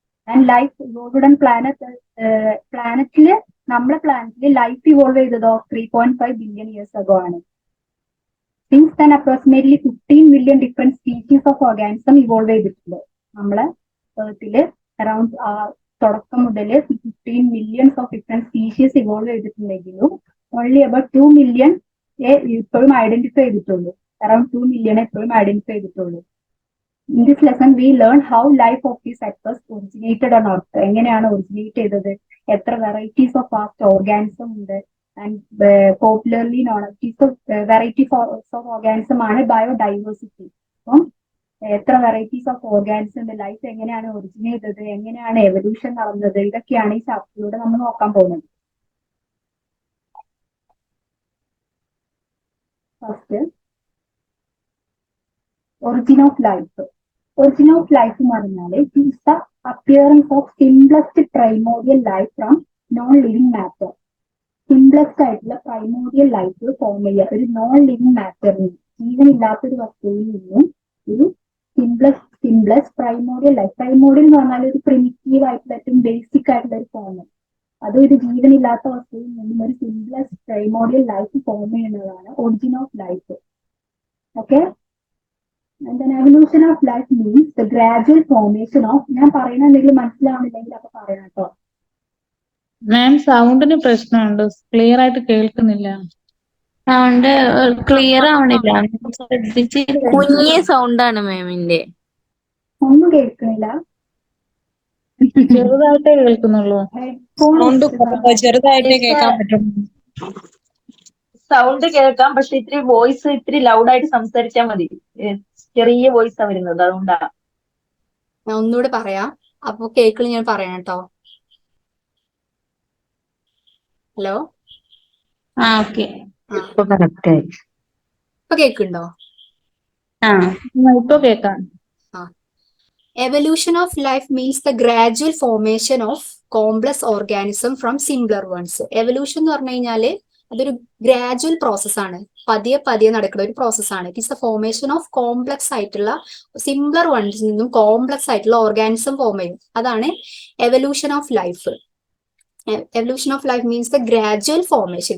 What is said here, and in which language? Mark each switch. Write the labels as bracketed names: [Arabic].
[Malayalam] And life evolved on പ്ലാനറ്റില്, നമ്മുടെ പ്ലാനറ്റില് life evolve ചെയ്തതോ [English] 3.5 billion years ago [Malayalam] ആണ്. [English] Since then approximately 15 million different species of organism [Malayalam] evolve ചെയ്തിട്ടുണ്ട്. നമ്മളെ എർത്തില് around തുടക്കം മുതൽ [English] 15 millions of different species [Malayalam] evolve ചെയ്തിട്ടുണ്ടെങ്കിലും ഓൺലി [English] about 2 million [Malayalam] ഇപ്പോഴും ഐഡന്റിഫൈ ചെയ്തിട്ടുള്ളൂ. അറൌണ്ട് 2 million എപ്പോഴും ഐഡന്റിഫൈ ചെയ്തിട്ടുള്ളൂ. [English] In this lesson we learn how life of these sectors originated on earth. [Malayalam] എങ്ങനെയാണ് ഒറിജിനേറ്റ് ചെയ്തത്, എത്ര വെറൈറ്റീസ് ഓഫ് ഫാസ്റ്റ് ഓർഗാനിസം ഉണ്ട്, and popularly known varieties of organism ആണ് biodiversity. അപ്പം എത്ര വെറൈറ്റീസ് ഓഫ് ഓർഗാനിസം ഉണ്ട്, ലൈഫ് എങ്ങനെയാണ് ഒറിജിനേറ്റ് ചെയ്തത്, എങ്ങനെയാണ് എവല്യൂഷൻ നടന്നത്, ഇതൊക്കെയാണ് ഈ ചാപ്റ്ററിലൂടെ നമ്മൾ നോക്കാൻ പോകുന്നത്. First origin of life. [English] origin of life [Malayalam] എന്ന് പറഞ്ഞാൽ [English] It is the appearance of simplest primordial life from non living matter. [Malayalam] Simplest ആയിട്ടുള്ള പ്രൈമോറിയൽ ലൈഫ് ഫോം ചെയ്യുക ഒരു നോൺ ലിവിംഗ് മാറ്ററിൽ, ജീവനില്ലാത്തൊരു വസ്തുവിൽ നിന്നും ഒരു സിംപ്ലസ്റ്റ് പ്രൈമോറിയൽ ലൈഫ്. പ്രൈമോറിയൽ എന്ന് പറഞ്ഞാൽ ഒരു പ്രിമിറ്റീവ് ആയിട്ടുള്ള ഏറ്റവും ബേസിക് ആയിട്ടുള്ള ഒരു ഫോം, അത് ഒരു ജീവനില്ലാത്ത വസ്തുവിൽ നിന്നും ഒരു സിംപ്ലസ്റ്റ് പ്രൈമോറിയൽ ലൈഫ് ഫോം ചെയ്യുന്നതാണ് origin of life. Okay. [English] And then evolution of life means the gradual formation of, [Malayalam] ഞാൻ പറയുന്ന എന്തെങ്കിലും മനസ്സിലാവുന്നില്ലെങ്കിൽ അപ്പൊ പറയണം കേട്ടോ. മാം സൗണ്ടിന് പ്രശ്നമുണ്ട്, ക്ലിയർ ആയിട്ട് കേൾക്കുന്നില്ല. സൗണ്ട് ക്ലിയർ ആവണില്ല, ശ്രദ്ധിച്ച്. കുഞ്ഞിയ സൗണ്ടാണ് മാമിന്റെ. ഒന്നും കേൾക്കുന്നില്ല, ചെറുതായിട്ടേ കേൾക്കുന്നുള്ളൂ. സൗണ്ട് ചെറുതായിട്ടേ കേൾക്കാൻ പറ്റും. സൗണ്ട് കേൾക്കാം, പക്ഷെ ഇത്തിരി വോയിസ് ഇത്തിരി ലൗഡായിട്ട് സംസാരിച്ചാൽ മതി. ചെറിയ വോയിസാ വരുന്നത്, അതുകൊണ്ടാ. ഞാൻ ഒന്നുകൂടെ പറയാം, അപ്പൊ കേൾക്കണ ഞാൻ പറയാം കേട്ടോ. Hello, okay. ഇപ്പൊ കറക്റ്റ് ആയി. ഇപ്പൊ കേൾക്കുന്നുണ്ടോ? ഇപ്പൊ കേൾക്കാം. [English] Evolution of life means the gradual formation of complex organism from simpler ones. [Malayalam] Evolution എന്ന് പറഞ്ഞു കഴിഞ്ഞാല് അതൊരു ഗ്രാജുവൽ പ്രോസസ്സാണ്, പതിയെ പതിയെ നടക്കുന്ന ഒരു പ്രോസസ്സാണ്. It is the formation of complex ആയിട്ടുള്ള സിംപ്ലർ വൺസിൽ നിന്നും കോംപ്ലക്സ് ആയിട്ടുള്ള ഓർഗാനിസം ഫോം ചെയ്യും. അതാണ് evolution of life. Evolution of life means the gradual formation.